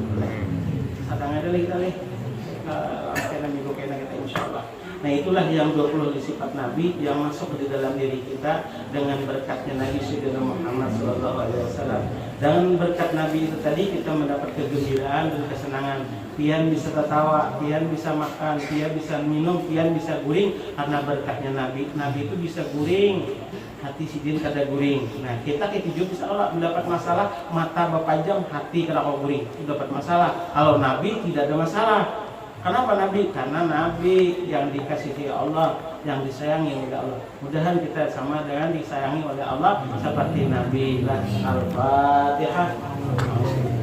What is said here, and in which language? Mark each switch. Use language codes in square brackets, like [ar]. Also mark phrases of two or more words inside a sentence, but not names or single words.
[bjn] Sadang ada lagi kali, kena minggu kena kita insyaallah. [id] Nah itulah yang 20 sifat Nabi yang masuk di dalam diri kita dengan berkatnya Nabi Sayyidina Muhammad SAW. Dengan berkat Nabi itu tadi kita mendapat kegembiraan dan kesenangan. [bjn] Pian bisa tertawa, pian bisa makan, pian bisa minum, pian bisa guring karena berkatnya Nabi. Nabi itu bisa guring, hati sidin kada guring. Nah kita ketujuh bisa Allah mendapat masalah, mata bapajam, hati kada kau guring, dapat masalah. [id] Kalau Nabi tidak ada masalah. Kenapa Nabi? Karena Nabi yang dikasihi Allah, yang disayangi oleh Allah. Mudahan kita sama dengan disayangi oleh Allah seperti Nabi. Al-Fatihah.